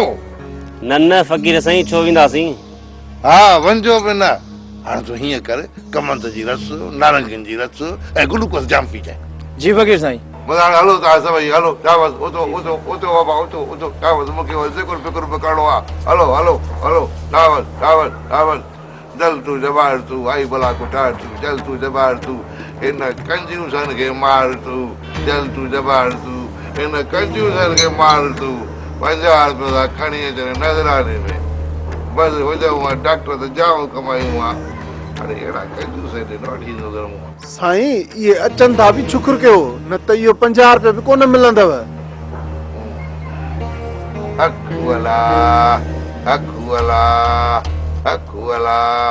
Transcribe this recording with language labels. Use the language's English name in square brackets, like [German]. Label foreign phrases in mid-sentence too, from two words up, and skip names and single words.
[Sindhi] न फ़क़ीर साईं, छो वेंदासीं? हा, वञिजो बि न। हाणे तूं हीअं कर, कमंद जी रस, नारंगियुनि जी रस ऐं ग्लूकोस जाम पी जाए। जी फ़क़ीर साईं। हाणे हलो तव्हां सभई हलो। चावस उथो उथो उथो बाबा उथो उथो। चावस मूंखे ज़िक्र फिक्र बि करिणो आहे। हलो हलो हलो। चावस चावस चावस। जल तू जबार तू आई भला कुटार तू, जल तू जबार तू इन कंजूसन खे मार तू, जल तू जबार तू इन कंजूसन खे मार तू। 50 रुपया खणी अचनि नज़राने में। बसि हुजऊं डॉक्टर त जाम कमायूं आहे। अरे अहिड़ा कंजूस ॾिनो वठी नज़र। साईं, इहे अचनि था बि शुक्र कयो, न त इहो 50 रुपया बि कोन मिलंदव। हक वाला, हक वाला, हक वाला।